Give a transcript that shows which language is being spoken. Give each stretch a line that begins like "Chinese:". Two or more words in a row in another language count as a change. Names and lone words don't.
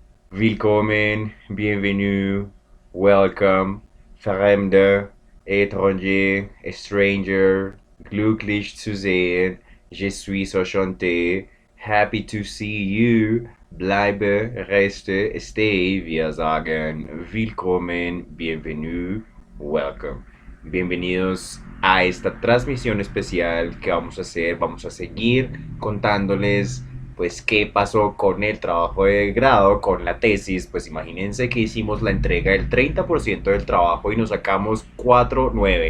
English: Willkommen, bienvenue, welcome, Fremde, étranger, stranger,
German: glücklich zu sehen,
French: je suis enchanté,
English: happy to see you,
German: bleibe, reste, stay, wir sagen willkommen, bienvenue,
English: welcome.
Spanish: Bienvenidos a esta transmisión especial que vamos a hacer, vamos a seguir contándoles pues qué pasó con el trabajo de grado, con la tesis. Pues imagínense que hicimos la entrega del 30% del trabajo y nos sacamos 4,9.